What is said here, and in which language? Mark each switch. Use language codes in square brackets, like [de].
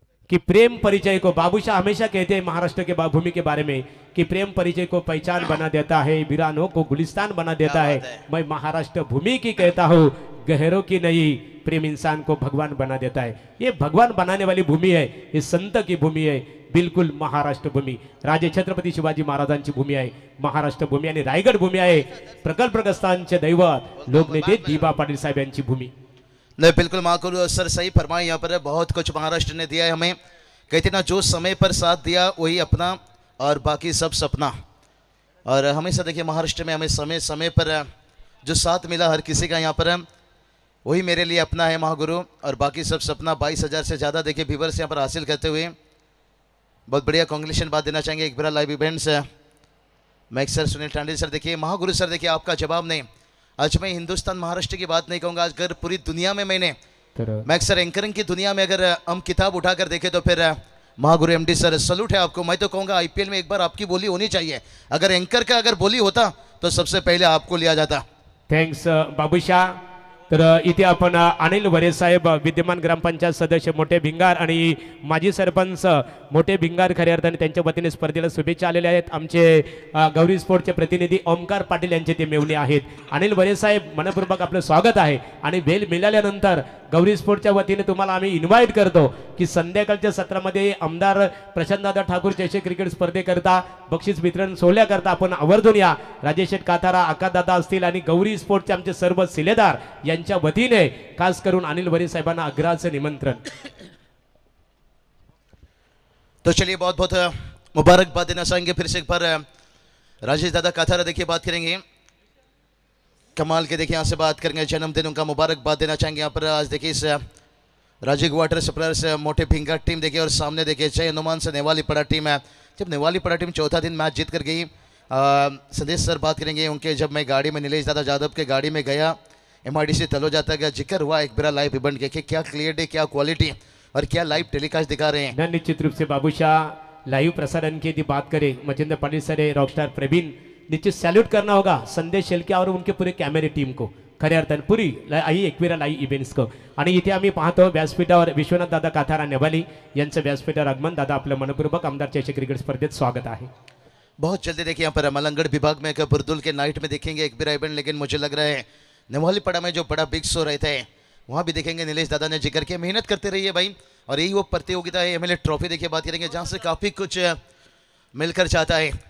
[hi] कि प्रेम परिचय को बाबूशाह हमेशा कहते हैं महाराष्ट्र के भूमि के बारे में कि प्रेम परिचय को पहचान बना देता है, वीरानों को गुलिस्तान बना देता है। मैं महाराष्ट्र भूमि की कहता हूँ, गहरों की नहीं, प्रेम इंसान को भगवान बना देता है। ये भगवान बनाने वाली भूमि है, ये संत की भूमि है, बिल्कुल महाराष्ट्र भूमि। [mr] राजे छत्रपती शिवाजी महाराजांची भूमी आहे महाराष्ट्र भूमी आणि रायगड भूमी आहे प्रकल्पग्रस्तांचे दैवत लोकनेते दीपा पाटील साहेब यांची भूमी। [hi] नहीं बिल्कुल महाकुरु सर सही फरमाए। यहाँ पर बहुत कुछ महाराष्ट्र ने दिया है हमें। कहते ना जो समय पर साथ दिया वही अपना और बाकी सब सपना। और हमेशा देखिए महाराष्ट्र में हमें समय समय पर जो साथ मिला हर किसी का यहाँ पर वही मेरे लिए अपना है महागुरु और बाकी सब सपना। 22,000 से ज़्यादा देखिए व्यूवर्स यहाँ पर हासिल करते हुए बहुत बढ़िया कांग्रेचुलेशन बात देना चाहेंगे। एक बार live events max sir, Sunil Tande sir, देखिए महागुरु सर, देखिए आपका जवाब नहीं। आज मैं हिंदुस्तान महाराष्ट्र की बात नहीं कहूँगा, आज अगर पूरी दुनिया में मैंने मैक्स सर एंकरिंग की दुनिया में अगर हम किताब उठाकर देखें तो फिर महागुरु एमडी सर सलूट है आपको। मैं तो कहूँगा आईपीएल में एक बार आपकी बोली होनी चाहिए। अगर एंकर का अगर बोली होता तो सबसे पहले आपको लिया जाता। [en] Thanks Babushah. [mr] तर इथे आपण अनिल वरे साहेब विद्यमान ग्रामपंचायत सदस्य मोठे भिंगार आणि माजी सरपंच मोठे भिंगार खऱ्या अर्थाने त्यांच्या वतीने स्पर्धेला शुभेच्छा आलेल्या आहेत। आमचे गौरी स्पोर्टचे प्रतिनिधी ओमकार पाटील यांचे ते मेवणे आहेत। अनिल वरे साहेब मनपूर्वक आपलं स्वागत आहे आणि बेल मिळाल्यानंतर गौरी स्पोर्टच्या वतीने तुम्हाला आम्ही इन्व्हाइट करतो की संध्याकाळच्या सत्रामध्ये आमदार प्रशांतदादा ठाकूर चषक क्रिकेट स्पर्धेकरता बक्षीस वितरण सोहळ्याकरता आपण आवर्जून या। राजेश काथारा, आकाशदादा असतील आणि गौरी स्पोर्टचे आमचे सर्व शिलेदार यांच्या वतीने खास करून अनिल वरे साहेबांना आग्रहाचं निमंत्रण। [hi] तो चलिए बहुत बहुत मुबारकबाद देना चाहेंगे फिर से एक बार राजेश दादा काथारा। देखिए बात करेंगे कमाल के, देखिए यहाँ से बात करेंगे जन्मदिन उनका मुबारकबाद देना चाहेंगे। यहाँ पर आज देखिए इस राजीव वाटर सप्लायर्स मोटे भिंगा टीम देखिए और सामने देखिए जय हनुमान से नेवाली पड़ा टीम है। जब नेवाली पड़ा टीम चौथा दिन मैच जीत कर गई, संदेश सर बात करेंगे उनके। जब मैं गाड़ी में नीलेश दादा यादव के गाड़ी में गया MIDC तलोजा तक, जिक्र हुआ एक बार लाइव इवेंट के क्या क्लियरिटी, क्या क्वालिटी और क्या लाइव टेलीकास्ट दिखा रहे हैं। निश्चित रूप से बाबूशाह लाइव प्रसारण की यदि बात करें मचिंद्र पाटिल सर रॉकस्टार प्रवीण, निश्चित सैल्यूट करना होगा संदेश शेलके और उनके पूरे कैमरे टीम को [mr] खऱ्या अर्थाने [hi] पुरी आई एकविरा लाईव्ह इव्हेंट्स को। [mr] आणि इथे आम्ही पाहतो व्यासपीठावर विश्वनाथ दादा काथारा नेवाली यांचं व्यासपीठावर आगमन। दादा आपलं मनपूर्वक आमदार चषक क्रिकेट स्पर्धेत स्वागत आहे। [hi] बहुत जल्दी देखिए यहाँ पर मलंगड़ विभाग में बुरदुल के नाइट में देखेंगे एक बिरा इवेंट, लेकिन मुझे लग रहा है नेवाली पड़ा में जो बड़ा बिग शो रहता है वहाँ भी देखेंगे। नीलेश दादा ने जिक्र किया, मेहनत करते रहिए भाई। और यही वो प्रतियोगिता है MLA ट्रॉफी देखिए बात करेंगे जहाँ से काफ़ी कुछ मिलकर जाता है।